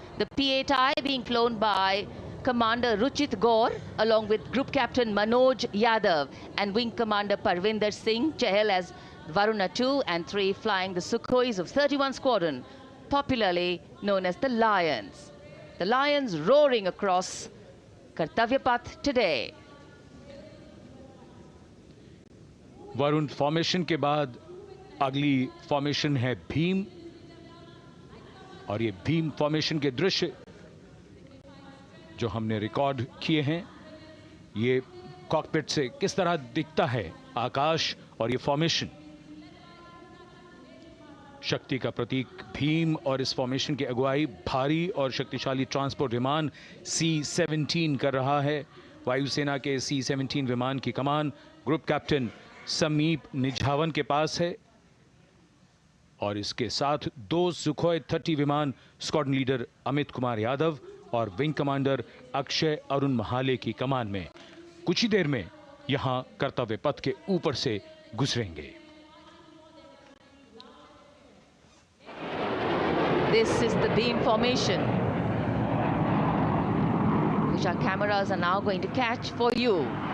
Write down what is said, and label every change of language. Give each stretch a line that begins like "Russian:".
English: The P-8I being flown by Commander Ruchit Gaur along with Group Captain Manoj Yadav and Wing Commander Parvinder Singh Chahal as Varuna 2 and 3 flying the Sukhois of 31 Squadron, popularly known as the Lions. The Lions roaring across Kartavya Path today.
Hindi: Varun formation के बाद अगली formation है भीम, और ये Bhim formation के दृश्य जो हमने रिकॉर्ड किए हैं, ये कॉकपिट से किस तरह दिखता है आकाश और ये फॉर्मेशन। शक्ति का प्रतीक भीम और इस फॉर्मेशन की अगुवाई भारी और शक्तिशाली ट्रांसपोर्ट विमान C-17 कर रहा है। वायुसेना के C-17 विमान की कमान ग्रुप कैप्टन समीप निझावन के पास है और इसके साथ दो सुखोई 30 विमान स्क्वाड्रन लीडर अमित कुमार यादव और विंग कमांडर अक्षय अरुण महाले की कमान में कुछ ही देर में यहां कर्तव्य पथ के ऊपर से गुजरेंगे।
English: This is the beam formation, which our cameras are now going to catch for you.